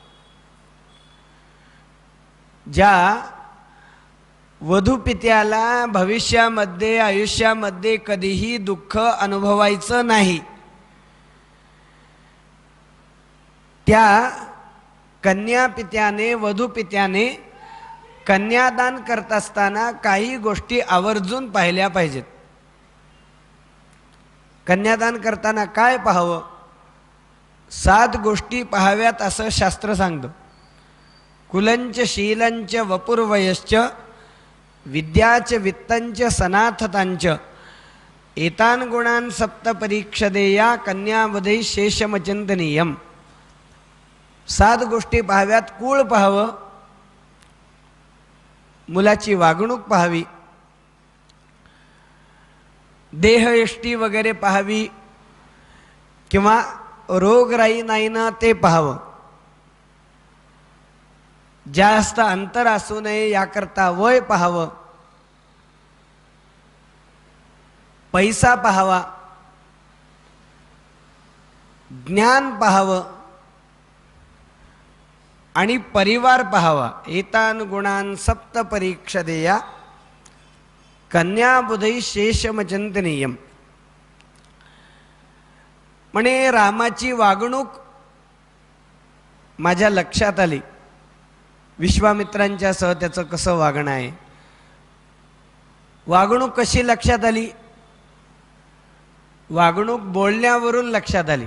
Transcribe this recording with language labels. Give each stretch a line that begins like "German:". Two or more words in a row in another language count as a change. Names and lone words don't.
Marathi: ज्या वधूपित्याला भविष्यामध्ये आयुष्यामध्ये कधीही दुःख अनुभवायचं नाही, त्या कन्यापित्याने वधूपित्याने कन्यादान करत असताना काही गोष्टी आवर्जून पाहिल्या पाहिजेत. कन्यादान करताना काय पाहावं? 7 गोष्टी पाहाव्यात असं शास्त्र सांगतं.
Sanskrit: कुलंच शीलंच वपुर्वयश्च विद्याच वित्तंच सनाथतांच एतान गुणान सप्त परीक्षदेया कन्यावधे शेषमचिंतनीयम.
Marathi: 7 गोष्टी पाहाव्यात. कुळ पाहावं, मुलाची वागणूक पाहावी, देहयष्टी वगैरे पाहावी किंवा रोगराई नाही ना ते पाहावं, जास्त अंतर असू नये याकरता वय पाहावं, पैसा पाहावा, ज्ञान पाहावं आणि परिवार पाहावा.
Sanskrit: एतान गुणान सप्त परीक्षदेया कन्याबुधै शेषमचिंतनीयम.
Marathi: म्हणे रामाची वागणूक माझ्या लक्षात आली. विश्वामित्रांच्या सह त्याचं कसं वागणं आहे, वागणूक कशी लक्षात आली? वागणूक बोलण्यावरून लक्षात आली.